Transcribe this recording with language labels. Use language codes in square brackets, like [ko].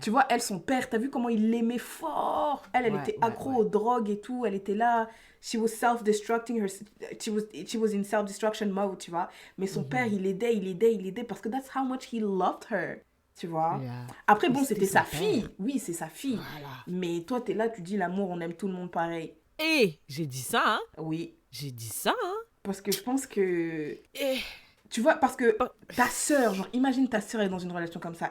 [fr] Tu vois, son père, t'as vu comment il l'aimait fort? Elle était accro aux drogues et tout. Elle était là. [en] She was self-destructing. She was in self-destruction mode, [fr] tu vois. Mais son père, il aidait parce que [en] that's how much he loved her. [fr] Tu vois. Après, bon, c'était sa fille. Oui, c'est sa fille. Voilà. Mais toi, t'es là, tu dis l'amour, on aime tout le monde pareil. Et j'ai dit ça, hein? Oui. J'ai dit ça, hein? Parce que je pense que... Tu vois, parce que ta sœur, genre, imagine ta sœur est dans une relation comme ça.